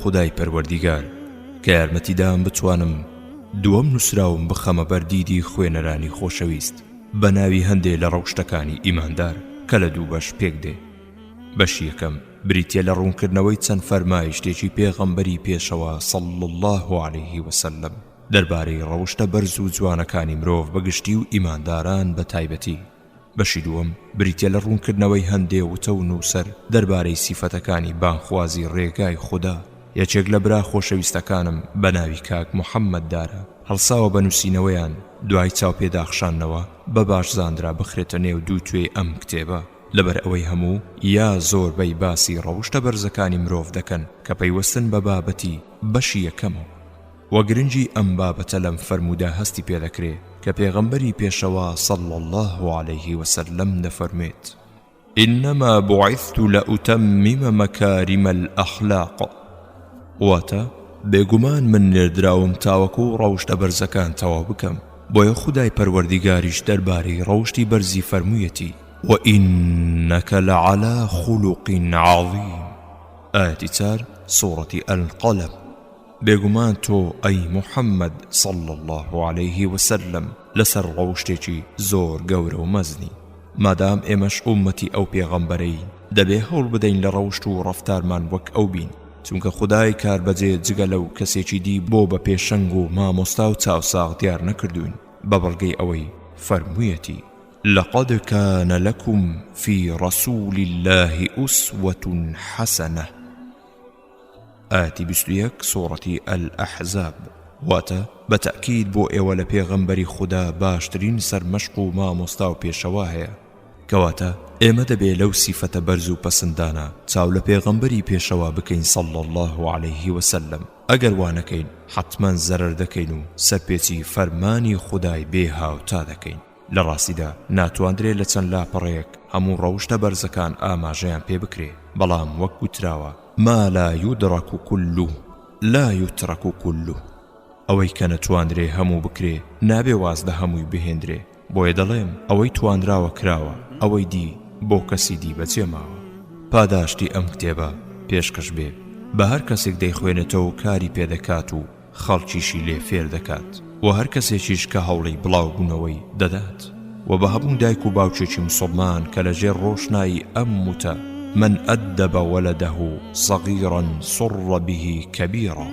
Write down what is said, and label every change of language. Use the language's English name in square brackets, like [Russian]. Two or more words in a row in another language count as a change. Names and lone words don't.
[Central Kurdish] خودای پەروەردیگار کە یارمەتیدام بتوانم دووەم نووسراوم بخەمە بەردیدی خوێنەرانی خۆشەویست بە ناوی هەندێک لە ڕەوشتەکانی ئیماندار کە لە دوو بەش پێک دێ. بەشی یەکەم بریتیە لە ڕوونکردنەوەی چەند فەرمایشتێکی پێغەمبەری پێشەوە [Arabic] صلى الله عليه وسلم [Central Kurdish] دەربارەی ڕەوشتە بەرز و جوانەکانی مرۆڤ بەگشتی و ئیمانداران بە تایبەتی. بەشی دووەم بریتیە لە ڕوونکردنەوەی هەندێ وتە و نووسەر دەربارەی سیفەتەکانی بانخوازی ڕێگای خوددا. یەکێک لە برا خۆشەویستەکانم بە ناوی کاک محەممەد دارە هەڵساوە بە نووسینەوەیان دوای چاوپێداخشانەوە بە باش زاندرا بخرێتە نێو دوو توێ ئەم کتێبە. لەبەر ئەوەی هەموو یا زۆربەی باسی ڕەوشتە بەرزەکانی مرۆڤ دەکەن کە پەیوەستن بە بابەتی بەشی یەکەمەوە. وەگرنگی ئەم بابەتە لەم فەرموودە هەستی پێدەکرێ کە پێغەمبەری پێشەوە [Arabic] صلى الله عليه وسلم [Central Kurdish] دەفەرمێت: [Arabic] إنما بعثت لأتمم مكارم الأخلاق. [Central Kurdish] واتە بێگومان من نێردراوم تاوەکو ڕەوشتە بەرزەکان تەواو بکەم. بۆیە خودای پەروەردیگاریش دەربارەی ڕەوشتی بەرزی فەرموویەتی: [Arabic] وإنك لعلى خلق عظيم. [Central Kurdish] ئاەتی 4 سوورەتی القەلەم. بێگومان تۆ ئەی محەممەد [Arabic] صلى الله عليه وسلم [Central Kurdish] لەسەر ڕەوشتێکی زۆر گەورە و مەزنی. مادام ئێمەش ئومەتی ئەو پێغەمبەرەی دەبێ هەوڵ بدەین لە ڕەوشت و ڕەفتارمان وەک ئەو بین، چونکە خودای کاربەجێ جگە لەو کەسێکی دی بۆ بە پێشەنگ و مامۆستا و چاوساغ دیار نەکردوین بە بەڵگەی ئەوەی فەرموویەتی: [Arabic] لقد كان لكم في رسول الله أسوة حسنة. آتي 21 سورة الأحزاب. [Central Kurdish] واتا بتأكيد بو ئێوە لە پێغەمبەری خوددا باشترین سەرمەشق و مامۆستا و پێشەوا هەیە، کەواتە ئێمە دەبێ لەو سیفەتە بەرز و پەسەندانە چاو لە پێغەمبەری پێشەوا بکەین [Arabic] صلی الله عليه وسلم. [Central Kurdish] ئەگەر وانەکەین حتمەن زەرەر دەکەین و سەرپێچی فەرمانی خودای بێ هاوتا دەکەین. لە ڕاستیدا ناتوانرێت لە چەند لاپەڕەیەک هەموو ڕەوشتە بەرزەکان ئاماژەیان پێ بکرێ، بەڵام وەک گوتراوە [Arabic] ما لا يدرك كله لا يترك كله. [Central Kurdish] ئەوەی کە نەتوانرێ هەموو بکرێ نابێ وازدە هەمووی بهێندرێ، بۆیە دەڵێم ئەوەی توانراوە کراوە، ئەوەی دی بۆ کەسی دی بەجێماوە. پاداشتی ئەم کتێبە پێشکەش بێ بە هەر کەسێک دەیخوێنێتەوە و کاری پێدەکات و خەڵکیشی لێ فێر دەکات و هەر کەسێکیش کە هەوڵی بڵاو بوونەوەی دەدات و بە هەبوون دایک و باوچێکی موسڵمان کە لەژێر ڕۆشنایی ئەم وتە [Arabic] من ئەدەب وەلەدەه صەغیرا سڕ به کەبیرا.